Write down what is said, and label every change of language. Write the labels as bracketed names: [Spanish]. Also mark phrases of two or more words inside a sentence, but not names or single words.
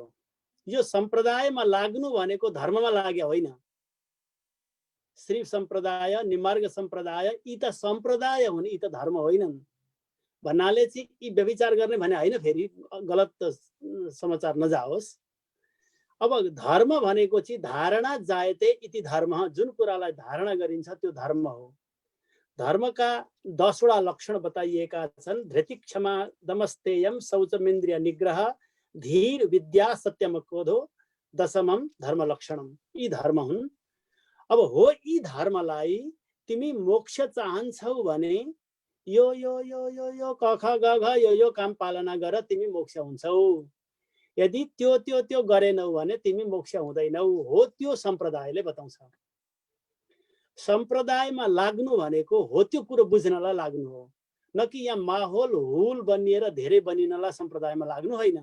[Nepali] यो सम्प्रदायमा लाग्नु भनेको धर्ममा लाग्यो होइन। श्री सम्प्रदाय, निमार्ग सम्प्रदाय, यी त सम्प्रदाय हुन्, यी त धर्म होइनन् भन्नाले चाहिँ यी व्यभिचार गर्ने भने होइन, फेरि गलत समाचार नजाओस्। अब धर्म भनेको चाहिँ [Sanskrit] धारणा जायते इति धर्म, [Nepali] जुन कुरालाई धारणा गरिन्छ त्यो धर्म हो। धर्मका 10 वटा लक्षण बताइएका छन्। [Sanskrit] धृति, क्षमा, दमस्तेयम, शौचमिन्द्रिय निग्रह, धीर, विद्या, सत्यम, क्रोधो, दशमम धर्म लक्षणम। [Nepali] यी धर्म हुन्। अब हो यी धर्मलाई तिमी मोक्ष चाहन्छौ भने यो यो यो यो यो क ख ग घ यो काम पालना गर तिमी मोक्ष हुन्छौ। यदि त्यो गरेनौ भने तिमी मोक्ष हुँदैनौ। हो त्यो सम्प्रदायले बताउँछ। सम्प्रदायमा लाग्नु भनेको हो त्यो कुरो बुझ्नलाई लाग्नु हो, न कि यहाँ माहौल हुल बनिएर धेरै बनिनलाई सम्प्रदायमा लाग्नु होइन।